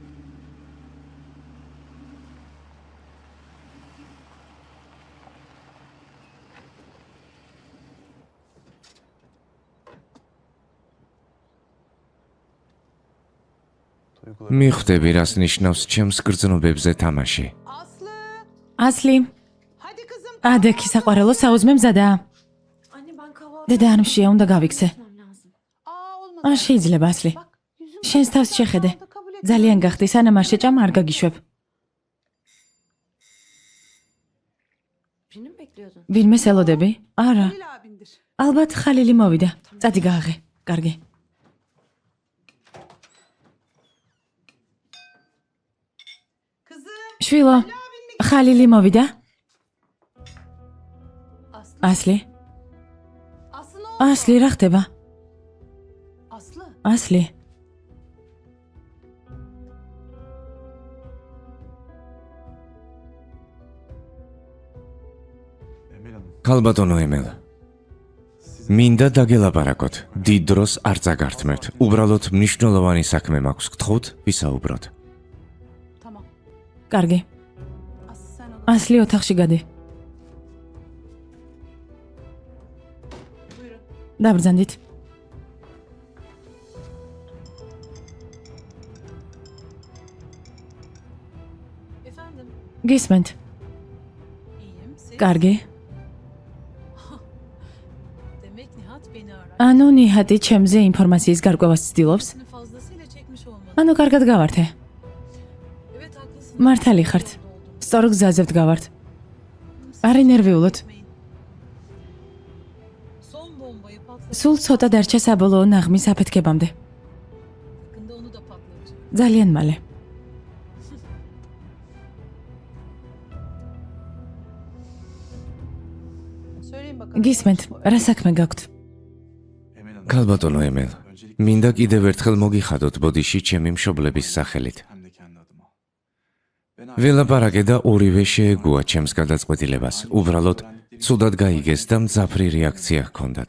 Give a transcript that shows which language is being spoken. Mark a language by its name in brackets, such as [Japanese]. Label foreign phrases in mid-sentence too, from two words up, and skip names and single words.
[Georgian] მიხვდები, რას ნიშნავს ჩემს გრძნობებზე თამაში. [Turkish] Aslı! [Georgian] ასლი, [Turkish] Hadi kızım. [Georgian] ადექი საყვარელო საუზმე მზადაა. [Turkish] Anne ben kahvaltı [Georgian] დედა არ მშია, უნდა გავიქცე. [Turkish] yapmam lazım. Aa olmaz. [Georgian] არ შეიძლება ასლი. [Turkish] Bak yüzüm... [Georgian] შენს თავს შეხედე. [Turkish] Kabul et. [Georgian] ძალიან გახდი, სანამ არ შეჭამ არ გაგიშვებ. [Turkish] Birini mi bekliyordun? [Georgian] ვინმეს ელოდები? არა. [Turkish] Halil abindir. [Georgian] ალბათ ხალილი მოვიდა. წადი გააღე. კარგი. [Turkish] Kızım. [Georgian] შვილო, ხალილი მოვიდა? [Turkish] Aslı. [Georgian] ასლი? [Turkish] Aslı ne oldu? [Georgian] ასლი, რა ხდება? [Turkish] Aslı. [Georgian] ასლი. ქალბატონო ემელ. მინდა დაგელაპარაკოთ. დიდ დროს არ წაგართმევთ. უბრალოდ მნიშვნელოვანი საქმე მაქვს. გთხოვთ, ვისაუბროთ. [Turkish] Tamam. [Georgian] კარგი. [Turkish] Aslı sen odaya. [Georgian] ასლი ოთახში გადი. [Turkish] Buyurun. [Georgian] დაბრძანდით. [Turkish] Efendim. [Georgian] გისმენთ. [Turkish] İyiyim. Siz? [Georgian] კარგი. [Turkish] Demek Nihat beni arar. [Georgian] ანუ ნიჰატი ჩემზე ინფორმაციის გარკვევას ცდილობს. [Turkish] Seni fazlasıyla çekmiş olmalı. [Georgian] ანუ კარგად გავართე. [Turkish] Evet haklısın. [Georgian] მართალი ხართ. სწორ გზაზე ვდგავართ. არ ინერვიულოთ. [Turkish] Son bombayı patlatıp [Georgian] სულ ცოტა დარჩა საბოლოო ნაღმის აფეთქებამდე. [Turkish] yakında onu da patlatacağım. [Georgian] ძალიან მალე. [Turkish] Söyleyin bakalım. [Georgian] გისმენთ, რა საქმე გაქვთ? ქალბატონო ემელ. მინდა კიდევ ერთხელ მოგიხადოთ ბოდიში ჩემი მშობლების სახელით. ველაპარაკე და ორივე შეეგუა ჩემს გადაწყვეტილებას. უბრალოდ ცუდად გაიგეს და მძაფრი რეაქცია ჰქონდათ.